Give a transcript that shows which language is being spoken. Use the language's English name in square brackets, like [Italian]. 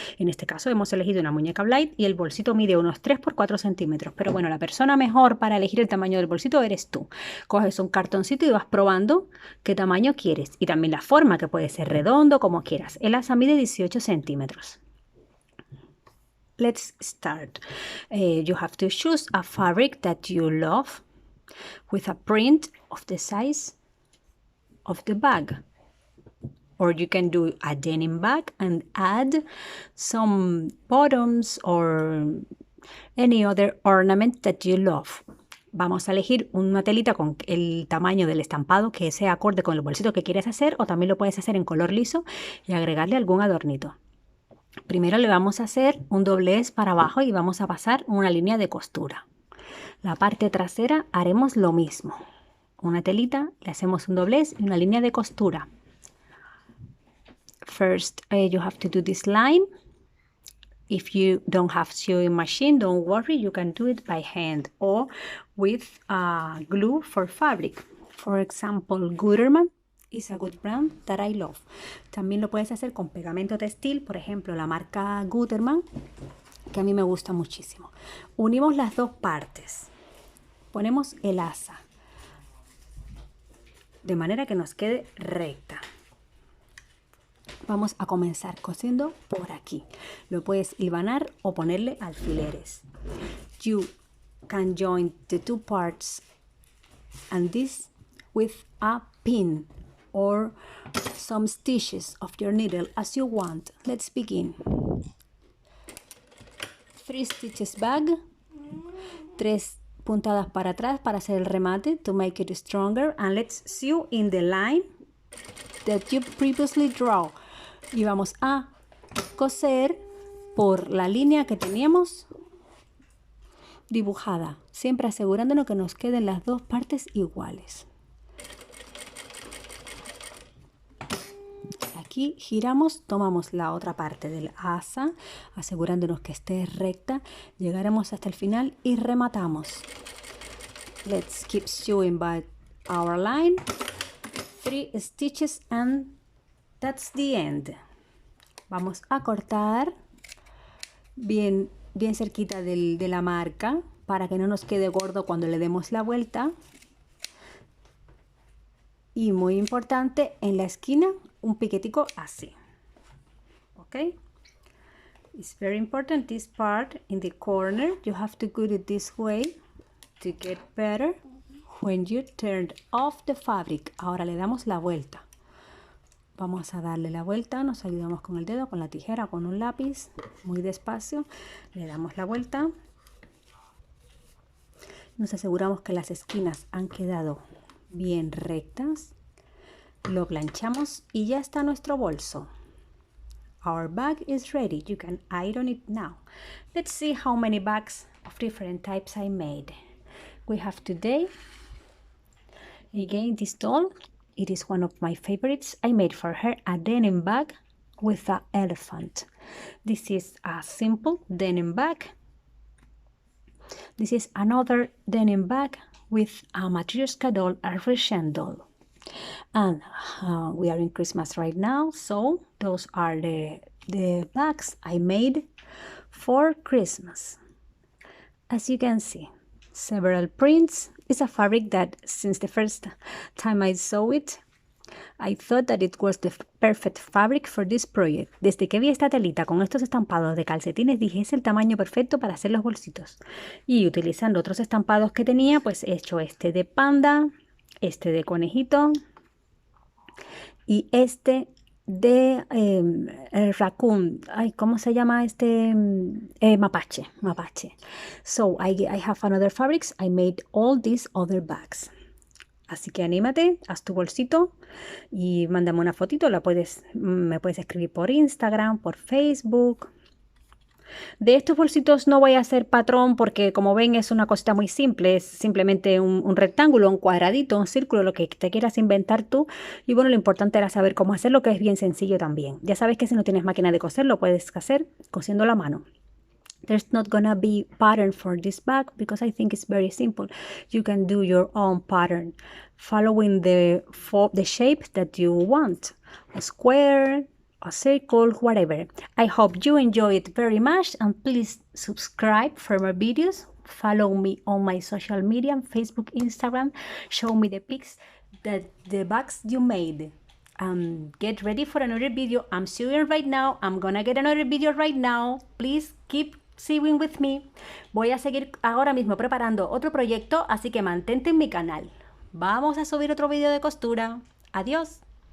[Spanish] En este caso hemos elegido una muñeca blind y el bolsito mide unos 3 por 4 centímetros. Pero bueno, la persona mejor para elegir el tamaño del bolsito eres tú. Coges un cartoncito y vas probando qué tamaño quieres. Y también la forma, que puede ser redondo, como quieras. El asa mide 18 centímetros. [English] Let's start. You have to choose a fabric that you love with a print of the size of the bag. Or you can do a denim bag and add some bottoms or any other ornament that you love. [Spanish] Vamos a elegir una telita con el tamaño del estampado que sea acorde con el bolsito que quieres hacer, o también lo puedes hacer en color liso y agregarle algún adornito. Primero le vamos a hacer un doblez para abajo y vamos a pasar una línea de costura. La parte trasera haremos lo mismo. Una telita, le hacemos un doblez y una línea de costura. [English] First, you have to do this line. If you don't have sewing machine, don't worry, you can do it by hand or with glue for fabric. For example, Gutermann is a good brand that I love. [Spanish] También lo puedes hacer con pegamento textil, por ejemplo, la marca Gutermann, que a mí me gusta muchísimo. Unimos las dos partes. Ponemos el asa de manera que nos quede recta. Vamos a comenzar cosiendo por aquí. Lo puedes hilvanar o ponerle alfileres. [English] You can join the two parts and this with a pin or some stitches of your needle as you want. Let's begin. 3 stitches back, [Spanish] 3 puntadas para atrás para hacer el remate [English] to make it stronger, and let's sew in the line that you previously draw. [Spanish] Y vamos a coser por la línea que teníamos dibujada, siempre asegurándonos que nos queden las dos partes iguales. Aquí giramos, tomamos la otra parte del asa, asegurándonos que esté recta, llegaremos hasta el final y rematamos. [English] Let's keep sewing by our line. 3 stitches and that's the end. [Spanish] Vamos a cortar bien cerquita de la marca para que no nos quede gordo cuando le demos la vuelta. Y muy importante, en la esquina un piquetico así. [English] Okay? It's very important, this part in the corner. You have to cut it this way to get better when you turn off the fabric. [Spanish] Ahora le damos la vuelta. Vamos a darle la vuelta, nos ayudamos con el dedo, con la tijera, con un lápiz, muy despacio. Le damos la vuelta. Nos aseguramos que las esquinas han quedado bien rectas. Lo planchamos y ya está nuestro bolso. [English] Our bag is ready. You can iron it now. Let's see how many bags of different types I made. We have today, again, this doll. It is one of my favorites. I made for her a denim bag with an elephant. This is a simple denim bag. This is another denim bag with a Matryoshka doll, a Russian doll. And we are in Christmas right now, so those are the bags I made for Christmas. As you can see, several prints. It's a fabric that since the first time I saw it, I thought that it was the perfect fabric for this project. [Spanish] Desde que vi esta telita con estos estampados de calcetines, dije, es el tamaño perfecto para hacer los bolsitos. Y utilizando otros estampados que tenía, pues he hecho este de panda, este de conejito y este de raccoon. Ay, ¿cómo se llama este? Mapache. [English] So I have another fabrics. I made all these other bags. [Spanish] Así que anímate, haz tu bolsito y mándame una fotito. Me puedes escribir por Instagram, por Facebook. De estos bolsitos no voy a hacer patrón porque como ven es una cosita muy simple, es simplemente un rectángulo, un cuadradito, un círculo, lo que te quieras inventar tú. Y bueno, lo importante era saber cómo hacerlo, que es bien sencillo también. Ya sabes que si no tienes máquina de coser, lo puedes hacer cosiendo a la mano. [English] There's not gonna be pattern for this bag because I think it's very simple. You can do your own pattern following the shape that you want. A square, a circle, whatever. I hope you enjoy it very much and please subscribe for more videos. Follow me on my social media, Facebook, Instagram. Show me the pics that the bags you made. Get ready for another video. I'm sewing right now. I'm gonna get another video right now. Please keep sewing with me. [Spanish] Voy a seguir ahora mismo preparando otro proyecto, así que mantente en mi canal. Vamos a subir otro video de costura. Adiós.